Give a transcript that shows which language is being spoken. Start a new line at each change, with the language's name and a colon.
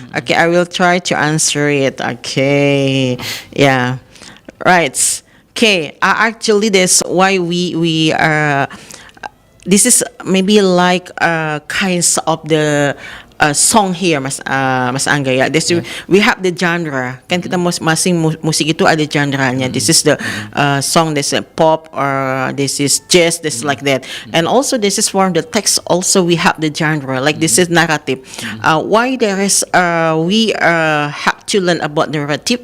English: Okay, I will try to answer it. Okay. Yeah. Right. Okay. Actually, that's why we are. This is maybe like kinds of the song here, Mas Angga. Yeah. We have the genre.
Indonesian: Kan kita masing musik itu ada genre-nya.
English: This is the song. This is pop or this is jazz. This is like that. And also this is from the text. Also we have the genre. Like this is narrative. Why there is we have to learn about narrative.